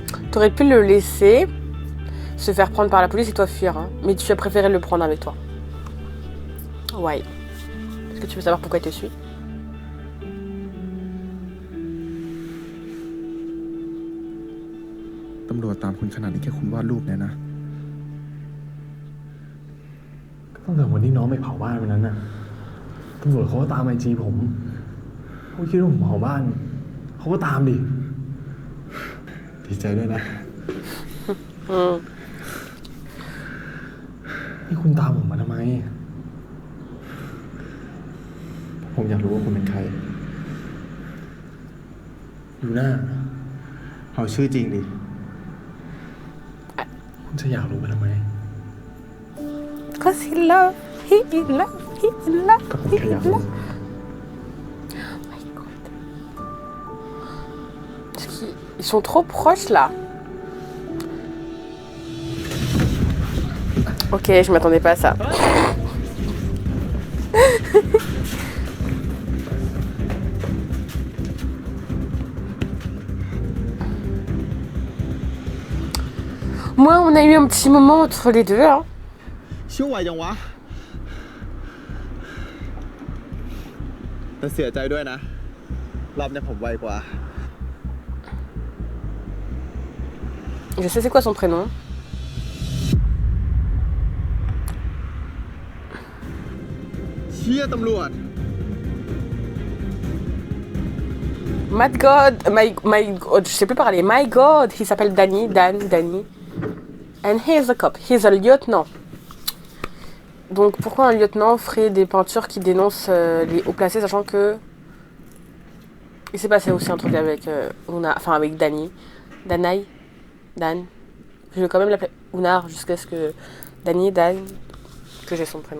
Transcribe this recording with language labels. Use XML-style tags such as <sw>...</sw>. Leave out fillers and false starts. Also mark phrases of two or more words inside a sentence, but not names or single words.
<fr>T'aurais pu le laisser se faire prendre par la police et toi fuir, hein. Mais tu as préféré le prendre avec toi. Ouais. Est-ce que tu veux savoir pourquoi il te suit?</fr> <th>ตำรวจตามคุณขนาดนี้แค่คุณวาดรูปเนี่ยนะ ตั้งแต่วันที่น้องไปเผาบ้านวันนั้นน่ะตำรวจเขาก็ตามไอจีผมเขาคิดว่าผมเผาบ้านเขาก็ตามดิดีใจด้วยนะนี่คุณตามผมมาทำไม ผมอยากรู้ว่าคุณเป็นใครดูหน้าเอาชื่อจริงดิคุณจะอยากรู้มาทำไม</th> <en>Cause he love, he love, he love, he love.</en> <fr>Ils sont trop proches là. Ok, je m'attendais pas à ça. Moi, on a eu un petit moment entre les deux, hein.</fr> <th>ชั่วไหวยังวะแต่เสียใจด้วยนะรอบนี้ผมไวกว่า</th> <fr>Je sais c'est quoi son prénom.</fr> <th>เชี่ยตำรวจ</th> <en>My God, my God,</en> <fr>je sais plus parler.</fr> <en>My God,</en> <fr>il s'appelle Danny.</fr> <en>And he is a cop. He is a lieutenant.</en> <fr>Donc pourquoi un lieutenant ferait des peintures qui dénoncent les hauts placés, sachant que il s'est passé aussi un truc avec avec Dan. Je vais quand même l'appeler Unar jusqu'à ce que Dan, que j'ai son prénom.</fr>